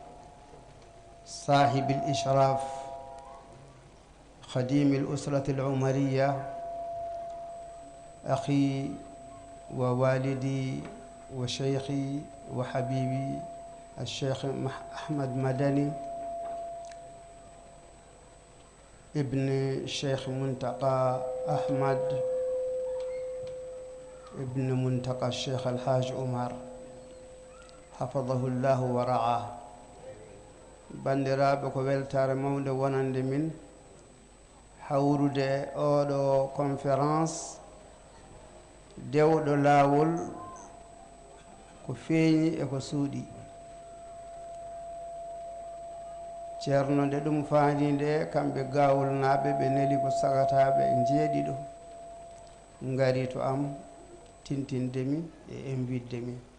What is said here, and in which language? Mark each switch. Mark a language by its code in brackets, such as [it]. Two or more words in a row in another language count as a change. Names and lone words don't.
[ar] صاحب الإشراف خديم الأسرة العمرية أخي ووالدي وشيخي وحبيبي الشيخ أحمد مدني ابن الشيخ منتقى أحمد ابن منتقى الشيخ الحاج عمر حفظه الله ورعاه. [ff] bandiraɓe ko weltare mawde wonande min hawrude oɗo conférence dewɗo laawol ko feeñi e ko suuɗi. ceerno nde ɗum faandi nde kamɓe gawol naaɓe ɓe neli ko sagataɓe jeeɗiɗo ngari to am tintindemi e inviddemi.